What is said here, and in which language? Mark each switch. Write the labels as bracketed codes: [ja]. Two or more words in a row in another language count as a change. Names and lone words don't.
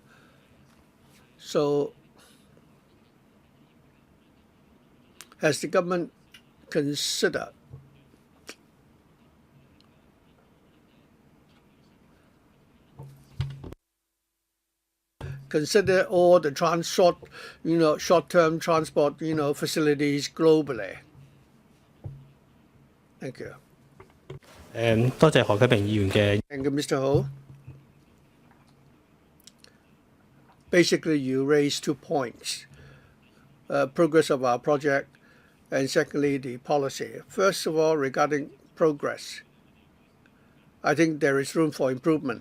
[en] So has the government considered all the short-term transport facilities globally? Thank you. [yue] 多謝何啟明議員嘅。 [en] Thank you, Mr. Ho. Basically, you raised 2 points: progress of our project, and secondly, the policy. First of all, regarding progress, I think there is room for improvement.